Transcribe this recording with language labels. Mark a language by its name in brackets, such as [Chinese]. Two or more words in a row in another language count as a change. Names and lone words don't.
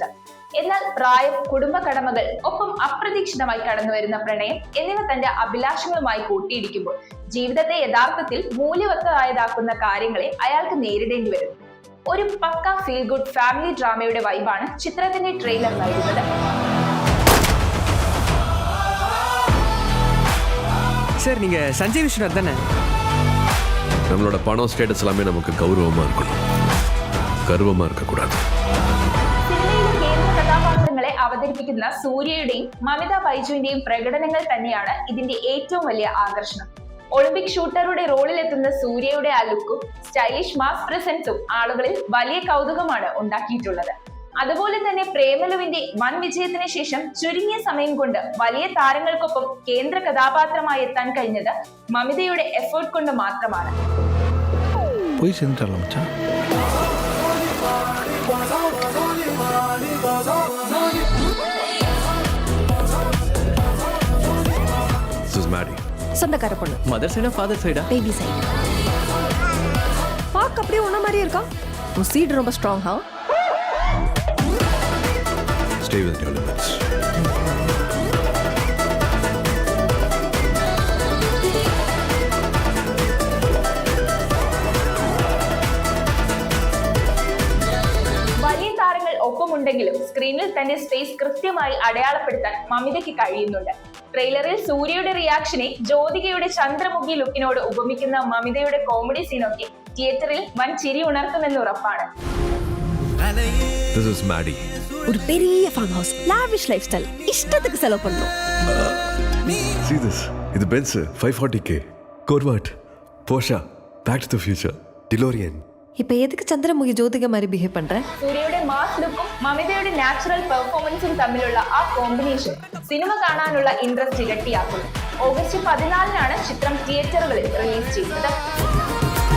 [Malayalam] എന്നാൽ പ്രായം, കുടുംബ കടമകൾ, ഒപ്പം അപ്രതീക്ഷിതമായി കടന്നുവരുന്ന പ്രണയം എന്നിവ തന്റെ അഭിലാഷങ്ങളുമായി കൂട്ടിയിടിക്കുമ്പോൾ ജീവിതത്തെ യഥാർത്ഥത്തിൽ മൂല്യവത്തായതാക്കുന്ന കാര്യങ്ങളെ അയാൾക്ക് നേരിടേണ്ടി വരുന്നു. ഒരു പക്ക [English] feel good family [Malayalam] ഡ്രാമയുടെ വൈബാണ് ചിത്രത്തിന്റെ ട്രെയിലർ നൽകുന്നത്. [Tamil] சார் நீங்க சஞ்சய் விஸ்வநாத் தானே? நம்மளோட பணம் ஸ்டேட்டஸ் எல்லாமே நமக்கு கௌரவமா இருக்கணும், ഗർവമാ இருக்கக்கூடாது. [Malayalam] സിനിമയിലെ കേന്ദ്ര കഥാപാത്രങ്ങളെ അവതരിപ്പിക്കുന്ന സൂര്യയുടെയും മമിത ബൈജുവിന്റെയും പ്രകടനങ്ങൾ തന്നെയാണ് ഇതിന്റെ ഏറ്റവും വലിയ ആകർഷണം. ഒളിമ്പിക് ഷൂട്ടറുടെ റോളിലെത്തുന്ന സൂര്യയുടെ ആ ലുക്കും [English] stylish mass [Malayalam] പ്രസൻസും ആളുകളിൽ വലിയ കൗതുകമാണ് ഉണ്ടാക്കിയിട്ടുള്ളത്. അതുപോലെ തന്നെ പ്രേമലുവിന്റെ വൻ വിജയത്തിന് ശേഷം ചുരുങ്ങിയ സമയം കൊണ്ട് വലിയ താരങ്ങൾക്കൊപ്പം കേന്ദ്ര കഥാപാത്രമായി എത്താൻ കഴിഞ്ഞത് മമിതയുടെ എഫേർട്ട് കൊണ്ട് മാത്രമാണ്. [Tamil] சொந்தக்கார பொண்ணு. [English] mother side father side? baby side. [Tamil] பாக்க அப்படியே உன்ன மாதிரி இருக்கா. உன் சீட் ரொம்ப ஸ்ட்ராங். ஹா? [English] Stay with your limits. [Malayalam] വലിയ താരങ്ങൾ ഒപ്പമുണ്ടെങ്കിലും സ്ക്രീനിൽ തന്റെ സ്പേസ് കൃത്യമായി അടയാളപ്പെടുത്താൻ മമിതയ്ക്ക് കഴിയുന്നുണ്ട്. ട്രെയിലറിൽ സൂര്യയുടെ റിയാക്ഷനെ ജ്യോതികയുടെ ചന്ദ്രമുഖി ലുക്കിനോട് ഉപമിക്കുന്ന മമിതയുടെ [English] comedy scene [Malayalam] തിയേറ്ററിൽ വൻ ചിരി ഉണർത്തുമെന്ന് ഉറപ്പാണ്. [English] This is Maddie. [Tamil] ஒரு பெரிய [English] farm house, lavish life style, [Tamil] இஷ்டத்துக்கு செலவு பண்ணணும். [English] See this. இது Benz 540k. Corvette, Porsche, Back to the Future, DeLorean. [Tamil] இப்போ எதுக்கு சந்திரமுகி ஜோதிகா மாதிரி பிஹேவ் பண்ற? [Malayalam] സൂര്യയുടെ മാസ് ലുക്കും മമിതയുടെ [English] natural performance [Malayalam] തമ്മിലുള്ള ആ കോമ്പിനേഷൻ സിനിമ കാണാനുള്ള ഇൻട്രസ്റ്റ് ഇരട്ടിയാക്കുന്നു. ഓഗസ്റ്റ് 14-നാണ് ചിത്രം തിയേറ്ററുകളിൽ റിലീസ് ചെയ്യുന്നത്.